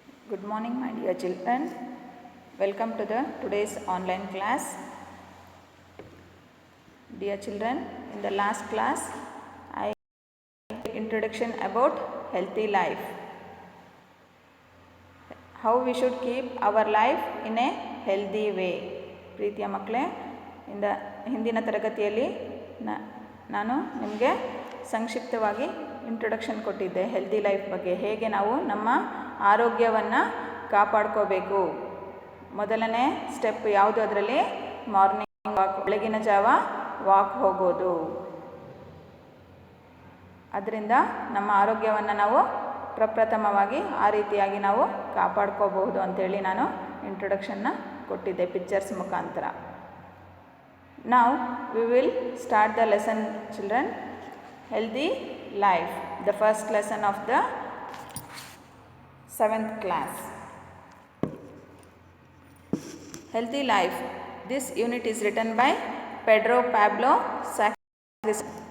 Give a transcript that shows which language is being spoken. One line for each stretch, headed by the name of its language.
English: Good morning, my dear children. Welcome to the today's online class. Dear children, in the last class, I introduction about healthy life. How we should keep our life in a healthy way.
Kannada: ಪ್ರೀತಿಯ ಮಕ್ಕಳೇ, ಹಿಂದಿನ ತರಗತಿಯಲ್ಲಿ ನಾನು ನಿಮಗೆ ಸಂಕ್ಷಿಪ್ತವಾಗಿ introduction ಕೊಟ್ಟಿದ್ದೆ healthy life ಬಗ್ಗೆ. ಹೇಗೆ ನಾವು ನಮ್ಮ ಆರೋಗ್ಯವನ್ನು ಕಾಪಾಡ್ಕೋಬೇಕು. ಮೊದಲನೇ ಸ್ಟೆಪ್ ಯಾವುದು? ಅದರಲ್ಲಿ ಮಾರ್ನಿಂಗ್ ವಾಕ್, ಬೆಳಗಿನ ಜಾವ ವಾಕ್ ಹೋಗೋದು. ಅದರಿಂದ ನಮ್ಮ ಆರೋಗ್ಯವನ್ನು ನಾವು ಪ್ರಪ್ರಥಮವಾಗಿ ಆ ರೀತಿಯಾಗಿ ನಾವು ಕಾಪಾಡ್ಕೋಬಹುದು ಅಂತೇಳಿ ನಾನು ಇಂಟ್ರೊಡಕ್ಷನ್ನ ಕೊಟ್ಟಿದ್ದೆ ಪಿಕ್ಚರ್ಸ್ ಮುಖಾಂತರ.
English: Now we will start the lesson, children. Healthy life, the first lesson of the 7th class. Healthy life. This unit is written by Pedro Pablo Sacris.